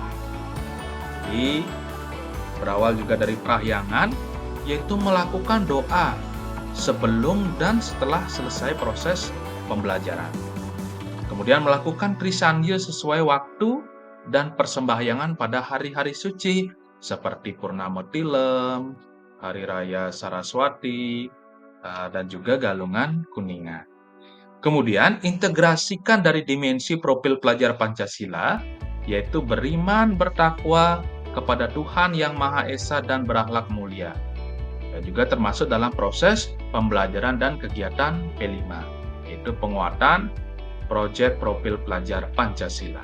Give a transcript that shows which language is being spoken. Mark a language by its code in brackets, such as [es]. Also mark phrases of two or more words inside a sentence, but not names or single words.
[id] Jadi, berawal juga dari perahyangan, yaitu melakukan doa sebelum dan setelah selesai proses pembelajaran. Kemudian melakukan Trisandya sesuai waktu dan persembahyangan pada hari-hari suci seperti Purnama Tilem, Hari Raya Saraswati, dan juga Galungan Kuningan. Kemudian integrasikan dari dimensi profil pelajar Pancasila, yaitu beriman, bertakwa kepada Tuhan Yang Maha Esa dan berakhlak mulia. Dan juga termasuk dalam proses pembelajaran dan kegiatan P5, yaitu penguatan proyek profil pelajar Pancasila.